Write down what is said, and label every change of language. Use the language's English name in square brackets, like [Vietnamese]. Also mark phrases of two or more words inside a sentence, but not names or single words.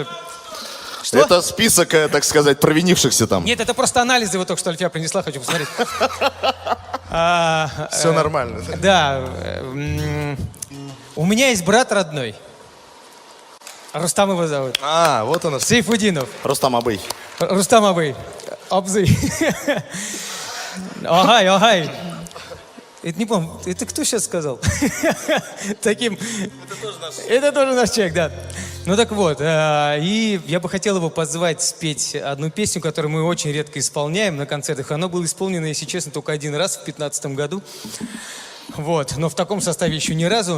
[Russian] Что? Это список, так сказать, провинившихся там. Нет, это просто анализы, вот только что Альфия принесла, хочу посмотреть. Все нормально. Да, у меня есть брат родной. Рустам его зовут. А, вот оно. Сейфудинов. Рустам Абый. Рустам Абый. Абзы. Агай. Это не помню. Это кто сейчас сказал? Таким. Это тоже наш человек, да. Ну так вот, и я бы хотел его позвать спеть одну песню, которую мы очень редко исполняем на концертах. Она была исполнена, если честно, только один раз в 2015 году. Вот, но в таком составе еще ни разу.